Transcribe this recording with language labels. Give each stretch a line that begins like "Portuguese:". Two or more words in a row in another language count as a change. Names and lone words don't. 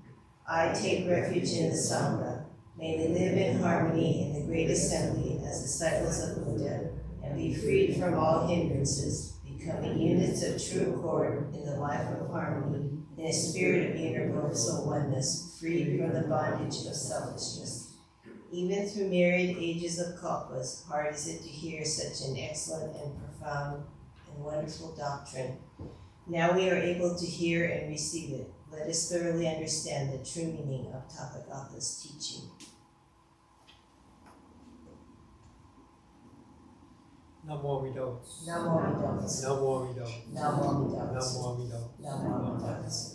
English: I take refuge in the Sangha. May we live in harmony in the great assembly as disciples of Buddha and be freed from all hindrances, becoming units of true accord in the life of harmony, in a spirit of universal oneness, freed from the bondage of selfishness. Even through myriad ages of kalpas, hard is it to hear such an excellent and profound and wonderful doctrine. Now we are able to hear and receive it. Let us thoroughly understand the true meaning of Tathagata's teaching.
Pali: Namo Amida. Namo Amida. Namo Amida. Namo Amida. Namo Amida. Namo Amida.